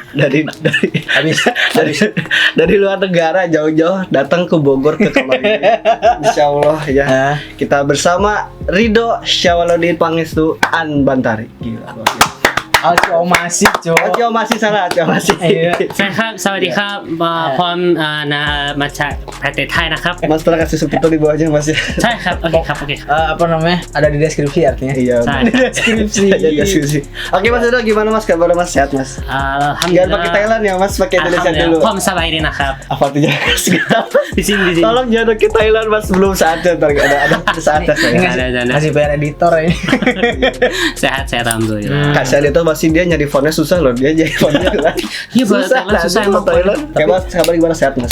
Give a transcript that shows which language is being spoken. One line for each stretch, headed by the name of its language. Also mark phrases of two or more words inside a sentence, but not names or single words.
Indonesian: Dari luar negara jauh-jauh datang ke Bogor ke kamar ini. Insyaallah ya. Kita bersama Ridho Syawaludin Pangestu Anbantari. Gila. Alcio masih, Cok. Alcio masih salah, Alcio masih.
Thai: ใช่ครับสวัสดีครับพร้อมมาจากประเทศไทยนะครับ
Indonesian: Mas tolong kasih subtitle di bawahnya Mas ya.
Thai: ใช่ครับโอเคครับโอเคครับ
Indonesian: Apa namanya? Ada di deskripsi artinya. Iya. Saya. Di deskripsi. Deskripsi. Oke Mas Ridho, gimana Mas kabar Mas? Sehat Mas? Jangan pakai Thailand ya Mas, pakai Indonesia dulu.
Thai: ผมสบายดีนะครับ
Indonesian: Apa artinya? di sini Tolong jangan pakai Thailand Mas, belum saatnya. Ntar ada saatnya saya. ada Masih bayar editor ini. sehat alhamdulillah. Kasihan itu masih dia nyari fontnya susah loh, dia jadi fontnya kan. Iya, Thailand susah emang. Kayak Mas, kabar gimana, sehat Mas?